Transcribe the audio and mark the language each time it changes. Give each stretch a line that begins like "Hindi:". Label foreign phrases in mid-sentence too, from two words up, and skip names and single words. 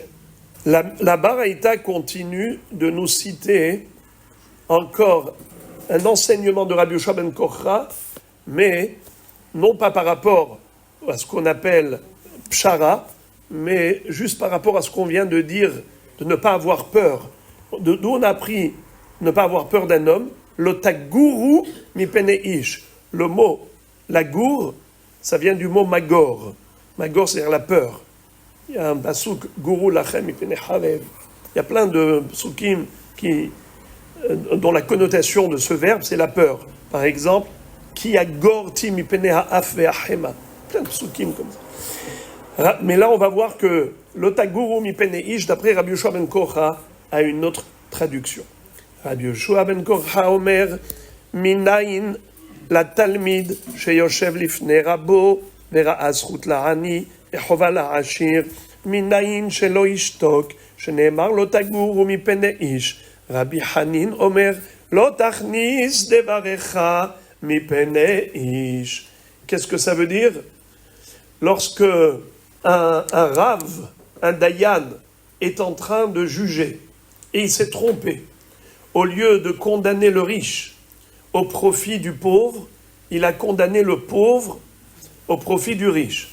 French: La Baraïta continue de nous citer encore un enseignement de Rabbi Yoshua ben Korcha, mais non pas par rapport à ce qu'on appelle pshara, mais juste par rapport à ce qu'on vient de dire, de ne pas avoir peur. D'où on a appris ne pas avoir peur d'un homme,
Hebrew: לא תגורו מפני איש.
French: Le mot lagour, ça vient du mot magor. Magor, c'est-à-dire la peur. Il y a un pasouk,
Hebrew: גורו לכם מפני חרב.
French: Il y a plein de psukim dont la connotation de ce verbe, c'est la peur. Par exemple,
Hebrew: כי יגורתי מפני האף והחמה.
French: Plein de psukim comme ça. Mais là, on va voir que
Hebrew: לא תגורו מפני איש,
French: d'après Rabbi Yoshua ben Korcha, a une autre traduction.
Hebrew: רבי יהושע בן קרחה אומר, מניין לתלמיד שיושב לפני רבו, וראה זכות לעני, וחובה לעשיר, מניין שלא ישתוק, שנאמר לא תגורו מפני איש. רבי חנין אומר, לא תכניס דבריך מפני איש.
French: Qu'est-ce que ça veut dire? Lorsque un rave, un dayan, est en train de juger, et il s'est trompé, au lieu de condamner le riche au profit du pauvre, il a condamné le pauvre au profit du riche.